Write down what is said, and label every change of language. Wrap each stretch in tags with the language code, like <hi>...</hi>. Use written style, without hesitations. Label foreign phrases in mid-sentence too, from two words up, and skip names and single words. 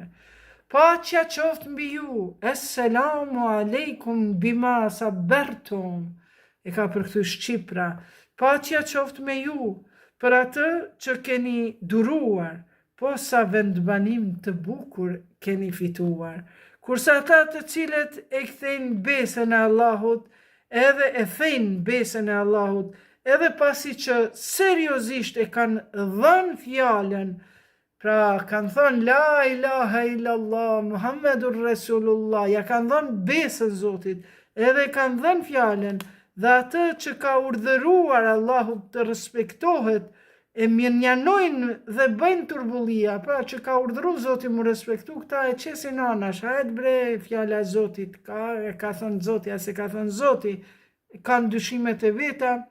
<sq>Paqja qoftë mbi ju,</sq> <ar>السلام عليكم بما صبرتم,</ar> <sq>e ka përkthy Shqipra, paqja qoftë me ju, për atë që keni duruar, po sa vendbanim të bukur keni fituar. Kurse ata të cilët e kthejnë besën e Allahut, edhe e thejnë besën e Allahut, edhe pasi që seriozisht e kanë dhënë fjalën, pra kanë thënë</sq> <ar>لا إله إلا الله محمد رسول الله,</ar> <sq>ja kanë dhënë besën Zotit, edhe kanë dhënë fjalën, dhe atë që ka urdhëruar Allahu të respektohet, e mirënjanojnë dhe bëjnë turbullia, pra që ka urdhëru Zoti mu respektu, këta e qesin anash, hajt bre fjala Zotit, ka thënë Zoti, ase ka thënë Zoti, kanë dyshimet e veta,</sq>